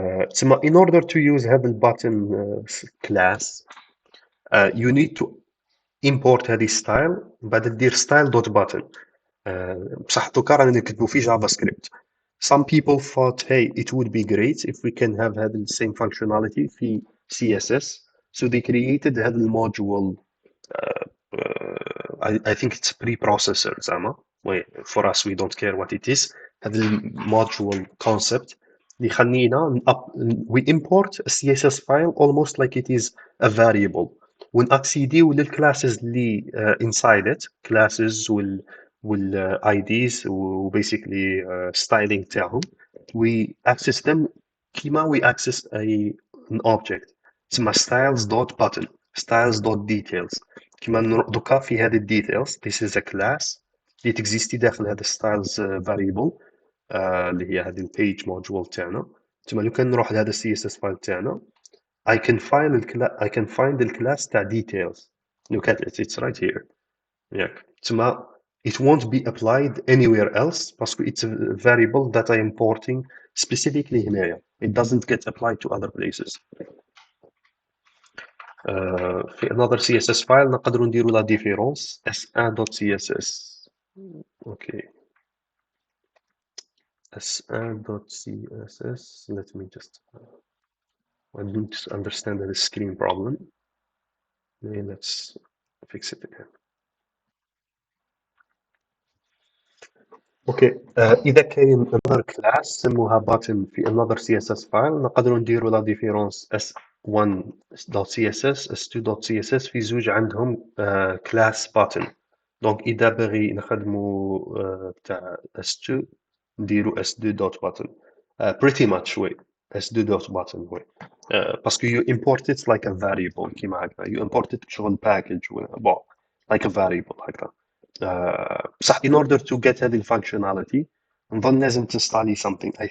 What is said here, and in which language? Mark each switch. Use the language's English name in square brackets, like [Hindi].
[English] تسمى in order to use هذا البutton class you need to import هذه style [Arabic] بعد دير [English] style dot button. [Arabic] بصح دوكا رانا نكتبو في جافا سكريبت. [English] Some people thought, hey, it would be great if we can have هذا the same functionality في CSS, so they created [Arabic] هذا الموديول. [English] I think it's preprocessor زعما. For us we don't care what it is. [Arabic] هذا الموديول [English] concept [Arabic] اللي يخلينا [English] we import a CSS file almost like it is a variable [Arabic] ونأكسيديو للكلاسز اللي [English] inside it, classes IDs و basically styling تاعهم. we access them كيما we access an object تسمى styles dot button, styles dot details. [Arabic] كيما دوكا في هذه details [English] this is a class [Arabic] اللي تكزيستي داخل هذا styles variable اللي هي هذه البيج module تاعنا. تما لو كان نروح لهذا السي اس اس فايل تاعنا [English] I can find [Arabic] الكلاس تاع details. [English] Look at it, it's right here. [Arabic] ياك تما [English] it won't be applied anywhere else because it's a variable that I'm importing specifically هنايا. It doesn't get applied to other places. [Arabic] في [English] another CSS file [Arabic] نقدروا نديروا [French] la différence [Arabic] s1.css. Okay. [English] s1.css. Let me just I need to understand the screen problem. Let's fix it again. [Arabic] اوكي اذا كاين [English] another class [Arabic] سموها button في [English] another CSS file [Arabic] نقدروا نديروا لا ديفيرونس s1.css s2.css في زوج عندهم [English] class button. [Arabic] دونك اذا باغي نخدموا بتاع s2 نديروا s2.button [English] pretty much [Arabic] وي s2.button وي باسكو [English] you import it like a variable [Arabic] كيما هكا [English] you import it [Arabic] شغل package ولا bon [English] like a variable [Arabic] هكا بصح [English] in order to get [Arabic] هذه functionality نظن لازم تنستالي something.